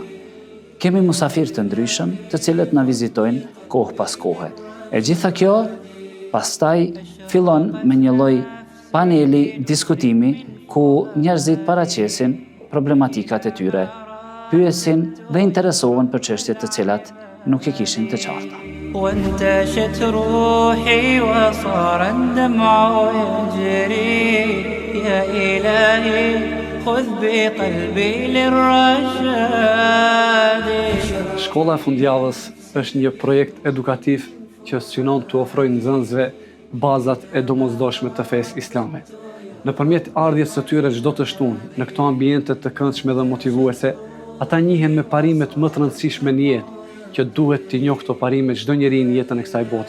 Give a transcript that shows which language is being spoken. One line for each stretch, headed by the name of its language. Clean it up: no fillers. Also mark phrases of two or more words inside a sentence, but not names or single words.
Albanian: Kemi musafir të ndryshëm, të cilët na vizitojnë kohë pas kohe. E gjitha kjo, pastaj fillon me një lloj paneli diskutimi ku njerëzit paraqesin problematikat e tyre, pyesin dhe interesohen për çështje të cilat nuk e kishin të qarta.
Arabic: وانتشت روحي وصار الدمع يجري يا إلهي خذ بقلبي للرشاد.
Albanian: Shkolla e fundjavës është një projekt edukativ që synon të ofrojë nxënësve bazat e domosdoshme të fesë islame. Nëpërmjet ardhjes së tyre çdo të shtunë në këto ambiente të këndshme dhe motivuese, ata njihen me parimet më të rëndësishme në jetë, që duhet t'i njohë këto parime çdo njeri në jetën e kësaj bote.